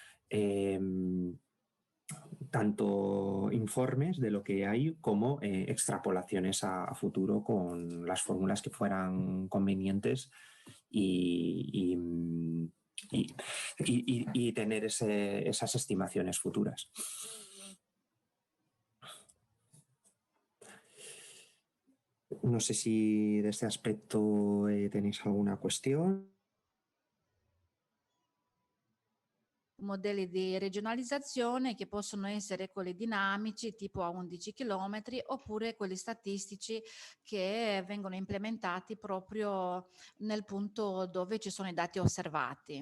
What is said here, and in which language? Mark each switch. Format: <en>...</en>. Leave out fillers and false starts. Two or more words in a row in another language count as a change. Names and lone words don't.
<es>tanto informes de lo que hay como extrapolaciones a futuro con las fórmulas que fueran convenientes y tener esas estimaciones futuras. No sé si de este aspecto tenéis alguna cuestión.</es> <it>Modelli di regionalizzazione che possono essere quelli dinamici tipo a 11 km oppure quelli statistici che vengono implementati proprio nel punto dove ci sono i dati osservati.</it>